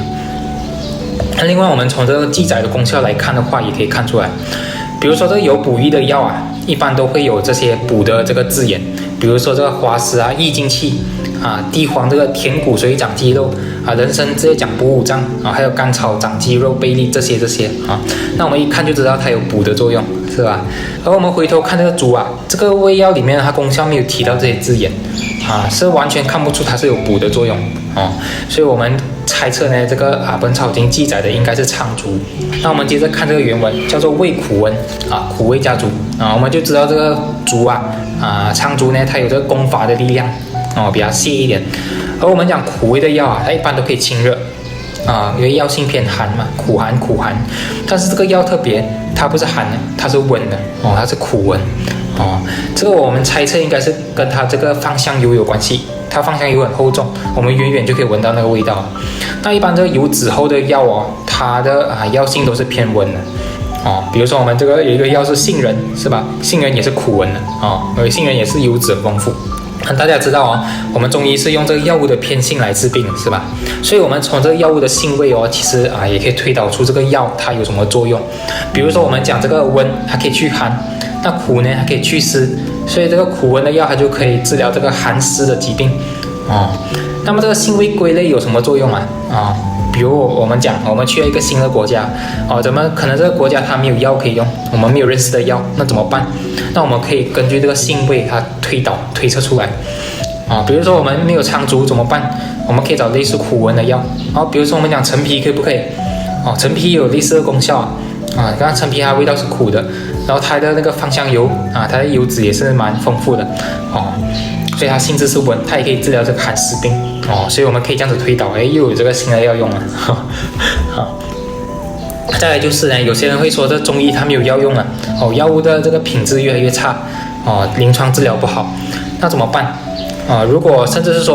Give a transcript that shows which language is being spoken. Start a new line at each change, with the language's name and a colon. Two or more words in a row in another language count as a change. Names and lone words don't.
Chinese: 那另外我們從這個記載的功效來看的話，也可以看出來，比如說這個有補益的藥一般都會有這些補的這個字眼，比如說這個花絲益精氣地黃這個填骨髓長肌肉人參這些講補五臟還有甘草長肌肉臂力這些那我們一看就知道它有補的作用，是吧？而我們回頭看這個朮這個味藥裡面它功效沒有提到這些字眼是完全看不出它是有補的作用所以我們猜測呢，這個《本草經》記載的應該是蒼朮。那我們接着看這個原文，叫做味苦溫苦味家朮我們就知道這個朮蒼朮呢，它有這個攻伐的力量比較瀉一點。而我們講苦味的藥它一般都可以清熱因為藥性偏寒嘛，苦寒。但是這個藥特別，它不是寒的，它是溫的它是苦溫這個我們猜測應該是跟它這個芳香油有關係。它芳香油很厚重，我們遠遠就可以聞到那個味道。那一般這個油脂厚的藥它的藥性都是偏溫的比如說我們這個有一個藥是杏仁，是吧？杏仁也是苦溫的因為杏仁也是油脂很豐富。大家知道我們中醫是用這個藥物的偏性來治病，是吧？所以我們從這個藥物的性味其實也可以推導出這個藥它有什麼作用。比如說我們講這個溫，它可以去寒；那苦呢，它可以去濕。所以這個苦溫的藥它就可以治療這個寒濕的疾病那麼這個性味歸類有什麼作用比如我們講我們去了一個新的國家怎麼可能這個國家它沒有藥可以用，我們沒有認識的藥，那怎麼辦？那我們可以根據這個性味它推測出來比如說我們沒有蒼朮怎麼辦？我們可以找類似苦溫的藥比如說我們講陳皮可以不可以陳皮有類似的功效刚剛陳皮它的味道是苦的，然後它的那個芳香油它的油脂也是蠻豐富的所以它性質是溫，它也可以治療這個寒濕病所以我們可以這樣子推導又有這個新的藥用了再來就是呢，有些人會說這中醫它沒有藥用了藥物的這個品質越來越差臨床治療不好，那怎麼辦如果甚至是說我